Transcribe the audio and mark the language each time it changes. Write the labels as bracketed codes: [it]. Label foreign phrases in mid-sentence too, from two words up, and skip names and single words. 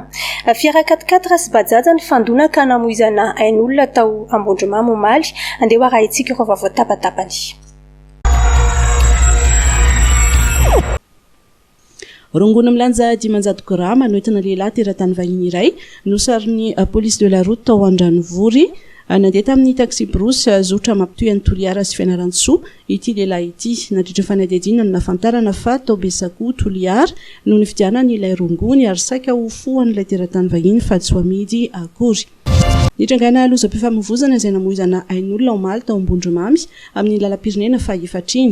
[mg] Fiara 4x4 sy bajaja ny fandona ka namoizana ain'olona tao Ambondromamy Omaly andeha ho arahintsika ireo vaovao tapatapany. Rongony milanja 500 grama noentina lehilahy teratany vahiny iray nosarin'ny [fr] police de la route [mg] tao Andranovory. Nandeha tamin'ny taxi borosy zotra mampitoy any Toliara sy Fianarantsoa ity lehilahy ity. Nandritra fanadihadiana no nafantarana fa tao Besako Toliara no nifidianany ilay rongony ary saika ho foan'ilay teratany vahiny fa tsy ho amidy akory. Nitrangana lozam-pifamoivoizana izay namoizana ain'olona Omaly tao Ambondromamy amin'ny lalam-pirenena fa efatriny.